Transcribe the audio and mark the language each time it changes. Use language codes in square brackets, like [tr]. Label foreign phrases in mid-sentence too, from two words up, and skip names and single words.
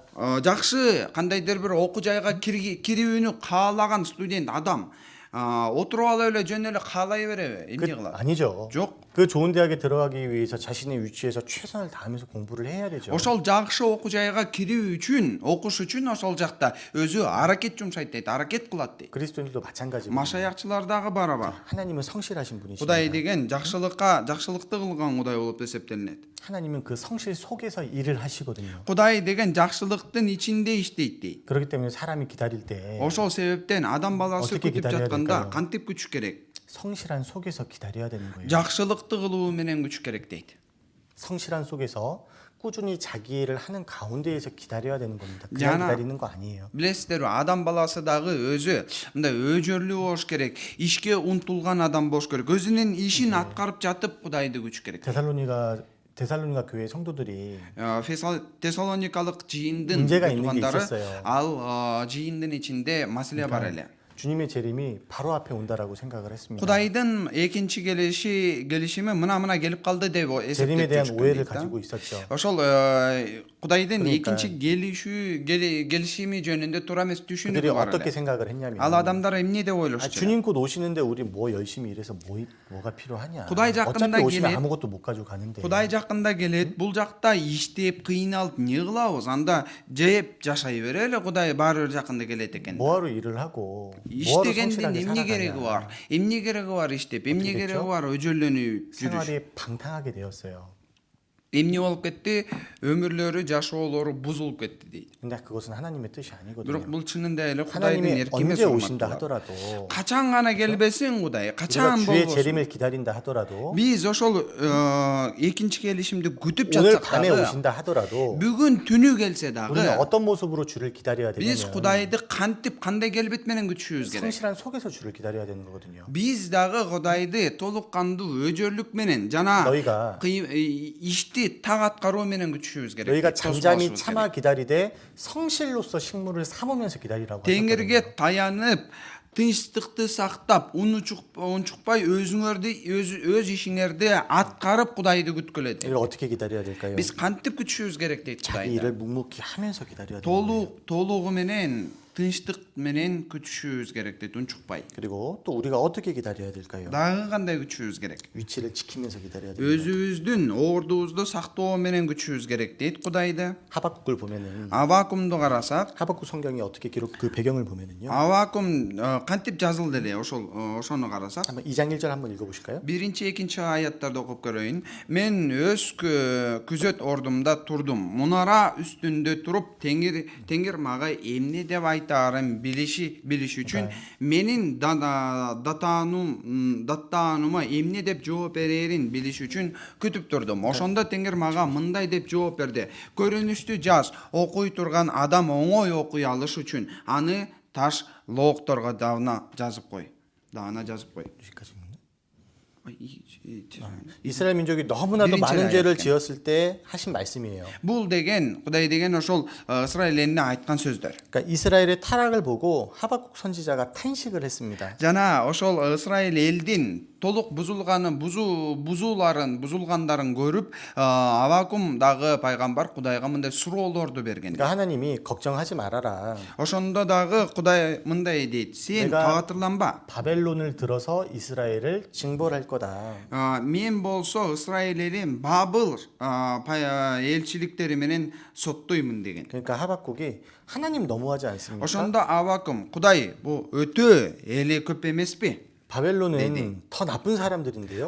[ky] Жакшы кандайдыр бир окуу жайга кирүүнү каалаган студент адам отуруп алып эле жөн эле каалай береби? Эмне кылат? [ko] 아니죠. [ky] Жок. [ko] 그 좋은 대학에 들어가기 위해서 자신의 위치에서 최선을 다하면서 공부를 해야 되죠. [ky] Ошол жакшы окуу жайга кирүү үчүн, окуш үчүн ошол жакта өзү аракет жумшайт дейт, аракет кылат дейт. [ko] 그리스도인들도 마찬가지고 [ky] Машаякчылар дагы барабар. [ko] 하나님은 성실하신 분이십니다. [ky] Кудай деген жакшылыкты кылган Кудай болуп эсептелинет. [ko] 하나님은 그 성실 속에서 일을 하시거든요. [ky] Кудай деген жакшылыктын ичинде иштейт дейт. [ko] 그렇기 때문에 사람이 기다릴 때 [ky] Ошол себептен адам баласы [ko] 어떻게 [ky] күтүп [ko] 기다려야 [ky] жатканда [ko] 될까요? [ky] кантип күтүш керек? [ko] 성실한 속에서 기다려야 되는 거예요. [ky] Жакшылыкты кылуу менен күтүш керек дейт. [ko] 성실한 속에서 꾸준히 자기 일을 하는 가운데에서 기다려야 되는 겁니다. 그냥 야나. 기다리는 거 아니에요. [ky] Билесиздерби, адам баласы дагы өзү мындай өжөрлүү болуш керек, ишке умтулган адам болуш керек. Өзүнүн ишин аткарып жатып Кудайды күтүш керек. [ko] 데살로니가 교회 성도들이 [ky] Тессалоникалык жыйындын [ko] 문제가 있는 게 [ky] тутгандары [ko] 있었어요. [ky] ал жыйындын ичинде маселе бар эле. [ko] 주님의 재림이 바로 앞에 온다라고 생각을 했습니다. [ky] Кудайдын экинчи келишими мына келип калды деп [ko] 재림에 대한 [ky] эсептеп [ko] 오해를 [ky] жүрүшкөн. [ko] 가지고 있었죠. [ky] Ошол Кудайдын [ko] 그러니까 [ky] экинчи келишими жөнүндө туура эмес [ko] 그들이 [ky] түшүнүү бар [ko] 어떻게 [ky] эле. [ko] 생각을 했냐면 [ky] Ал адамдар эмне деп [ko] 아, [ky] ойлошчу? [ko] 주님 곧 오시는데 우리 뭐 열심히 일해서 뭐가 필요하냐? [ky] құдай жақында [ko] 어차피 오시면 [ky] келеді. [ko] 아무것도 못 가지고 가는데. [ky] Кудай жакында келет, бул жакта иштеп, кыйналып не кылабыз? Анда жеп жашай берели, Кудай баары бир жакында келет экен. [ko] 뭐하러 일을 하고 뭐하러 [ky] Иштегендин [ko] 성실하게 [ky] эмне кереги бар? [ko] 살아가냐? [ky] Эмне кереги бар иштеп? Эмне [ko] 어떻게 [ky] кереги [ko] 됐죠? [ky] бар өжөлөнүп жүрүш? [ko] 생활이 방탕하게 되었어요. [ky] Эмне болуп кетти? Өмүрлөрү, жашоолору бузулуп кетти дейт. [ko] 근데 그것은 하나님의 뜻이 [ky] Бирок [ko] 아니거든요. [ky] бул чынында эле Кудайдын [ko] 하나님이 [ky] эрки эмес. [ko] 언제 오신다 하더라도 [ky] Качан гана келбесин Кудай, [ko] 우리가 [ky] качан [ko] 주의 [ky] болбосун. [ko] 재림을 기다린다 하더라도 [ky] Биз ошол экинчи келишимди күтүп [ko] 오늘 [ky] жатсак [ko] 밤에 [ky] дагы, [ko] 오신다 하더라도 [ky] бүгүн түнү келсе [ko] 우리는 [ky] дагы, [ko] 어떤 모습으로 주를 기다려야 [ky] биз [ko] 되냐면 [ky] Кудайды кантип, кандай келбет менен күтүшүбүз керек. [ko] 성실한 속에서 주를 기다려야 되는 거거든요. [ky] Биз дагы Кудайды толук кандуу өжөрлүк менен жана [ko] 너희가 [ky] ишти так аткаруу менен күтүшүбүз керек. [ko] 너희가 [ky] тосуп [ko] 잠잠히 [ky] алышыбыз [ko] 참아 [ky] керек. [ko] 기다리되 성실로서 식물을 삼으면서 기다리라고 하셨거든요. [ky] Теңирге таянып, тынчтыкты сактап, унчукпай өз ишиңерди аткарып Кудайды күткүлө дейт. [ko] 이를 어떻게 기다려야 될까요? [ky] Биз кантип күтүшүбүз керек дейт [ko] 자기 [ky] Кудайды. [ko] 일을 묵묵히 하면서 기다려야 되는 거예요. [ky] толугу менен, тынчтык менен күтүшүбүз керек дейт, унчукпай. [ko] 그리고 또 우리가 어떻게 기다려야 될까요? [ky] Дагы кандай күтүшүбүз керек? [ko] 위치를 지키면서 기다려야 됩니다. [ky] Өзүбүздүн ордубузду сактоо менен күтүшүбүз керек дейт Кудайды. [ko] 하박국을 보면은 [ky] Авакумду карасак, [ko] 하박국 성경이 어떻게 기록 그 배경을 보면은요. [ky] Авакум кантип жазылды эле ошону карасак, [ko] 한번 2장 1절 한번 읽어 보실까요? [ky] биринчи, экинчи аяттарды окуп көрөйүн. Мен өз күзөт ордумда турдум. Мунара үстүндө туруп, Теңир мага эмне деп айтаарын билиш үчүн менин даттаанума эмне деп жооп берерин билиш үчүн күтүп турдум. Ошондо Теңир мага мындай деп жооп берди: көрүнүштү жаз, окуй турган адам оңой окуй алыш үчүн аны таш лоокторго давна жазып кой. Даана жазып кой. [ko] 여기까지입니다. 죄송합니다. 이스라엘 민족이 너무나도 비린채가 많은 죄를 약간. 지었을 때 하신 말씀이에요. [ky] Бул деген Кудай деген ошол Исраил элине айткан сөздөр. [ko] 그러니까 이스라엘의 타락을 보고 하박국 선지자가 탄식을 했습니다. [ky] Жана ошол Исраил элдин толук бузулганын, бузулгандарын көрүп, Авакум дагы пайгамбар Кудайга мындай суроолорду берген. [ko] 그러니까 하나님이 걱정하지 말아라. [ky] Ошондо дагы Кудай мындай дейт: "Сен [ko] 내가- [ky] каатырланба. [ko] 바벨론을 들어서 이스라엘을 징벌할 거다. [ky] Мен болсо Исраил элин Бабыл элчиликтери менен соттоймун" деген. [ko] 그러니까 하박국이 하나님 너무하지 않습니까? [ky] Ошондо Авакум: "Кудай, бул өтө эли көп эмеспи? [ko] 바벨론은 더 나쁜 사람들인데요.